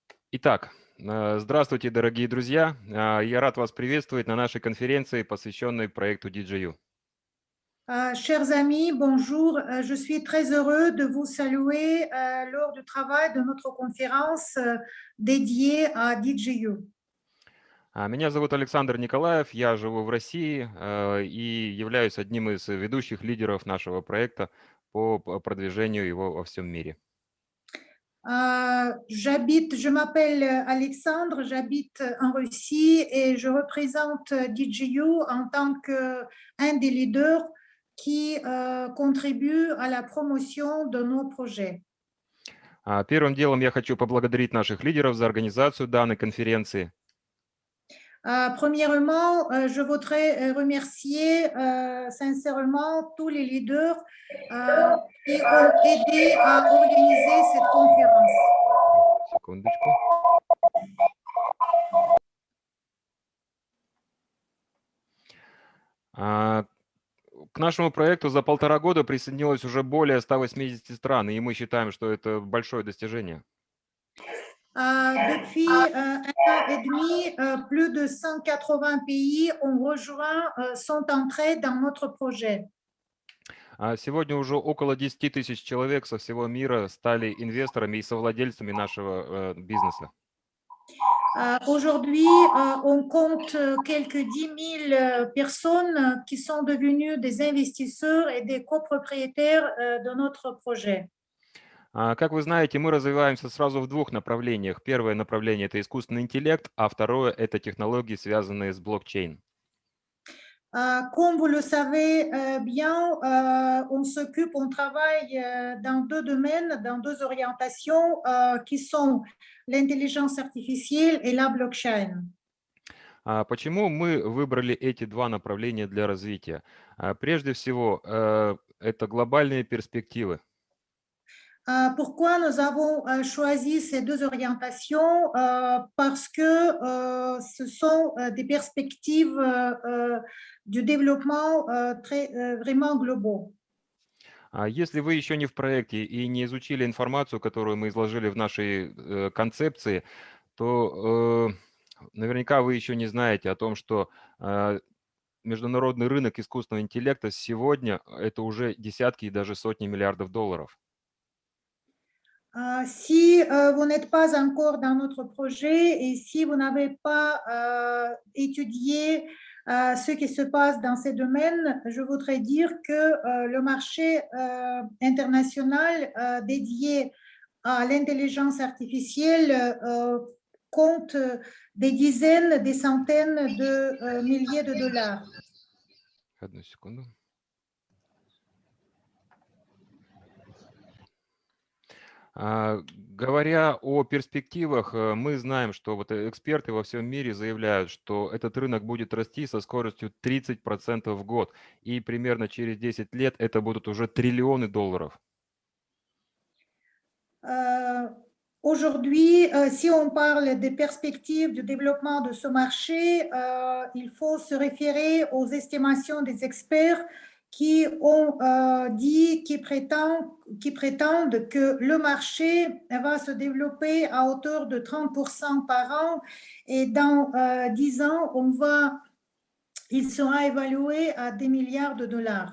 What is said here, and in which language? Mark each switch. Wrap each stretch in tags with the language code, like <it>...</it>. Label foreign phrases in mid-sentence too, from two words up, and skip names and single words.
<ru>Итак, здравствуйте, дорогие друзья. Я рад вас приветствовать на нашей конференции, посвященной проекту DJU.</ru> <fr>Chers amis, bonjour. Je suis très heureux de vous saluer lors du travail de notre conférence dédiée à DJU.</fr> <ru>Меня зовут Александр Николаев, я живу в России и являюсь одним из ведущих лидеров нашего проекта по продвижению его во всем мире.</ru> <fr>Je m'appelle Alexandre, j'habite en Russie et je représente DJU en tant qu'un des leaders qui contribue à la promotion de nos projets.</fr> <ru>Первым делом я хочу поблагодарить наших лидеров за организацию данной конференции.</ru> <fr>Premièrement, je voudrais remercier sincèrement tous les leaders qui ont aidé à organiser cette conférence.</fr> <ru>Секундочку. К нашему проекту за 1,5 года присоединилось уже более 180 стран, и мы считаем, что это большое достижение.</ru> <fr>Depuis un an et demi, plus de 180 pays ont rejoint, sont entrés dans notre projet.</fr> <ru>Сегодня уже около 10 тысяч человек со всего мира стали инвесторами и совладельцами нашего бизнеса.</ru> <fr>Aujourd'hui, on compte quelques 10 000 personnes qui sont devenues des investisseurs et des copropriétaires de notre projet.</fr> <ru>Как вы знаете, мы развиваемся сразу в двух направлениях. Первое направление – это искусственный интеллект, а второе – это технологии, связанные с блокчейн.</ru> <fr>Comme vous le savez bien, on travaille dans deux domaines, dans deux orientations qui sont l'intelligence artificielle et la blockchain.</fr> <ru>Почему мы выбрали эти два направления для развития? Прежде всего, это глобальные перспективы.</ru> <fr>Pourquoi nous avons choisi ces deux orientations? Parce que ce sont des perspectives du développement vraiment globaux.</fr> <ru>Если вы еще не в проекте и не изучили информацию, которую мы изложили в нашей концепции, то наверняка вы еще не знаете о том, что международный рынок искусственного интеллекта сегодня это уже десятки и даже сотни миллиардов долларов.</ru> <fr>Si vous n'êtes pas encore dans notre projet et si vous n'avez pas étudié ce qui se passe dans ces domaines, je voudrais dire que le marché international dédié à l'intelligence artificielle compte des dizaines, des centaines de milliers de dollars.</fr> <ru>Одну секунду. Говоря о перспективах, мы знаем, что вот эксперты во всем мире заявляют, что этот рынок будет расти со скоростью 30% в год, и примерно через 10 лет это будут уже триллионы долларов.</ru> <fr>Aujourd'hui, si on parle des perspectives du développement de ce marché, il faut se référer aux estimations des experts qui ont dit, qui prétendent que le marché va se développer à hauteur de 30% par an et dans 10 ans, il sera évalué à des milliards de dollars.</fr>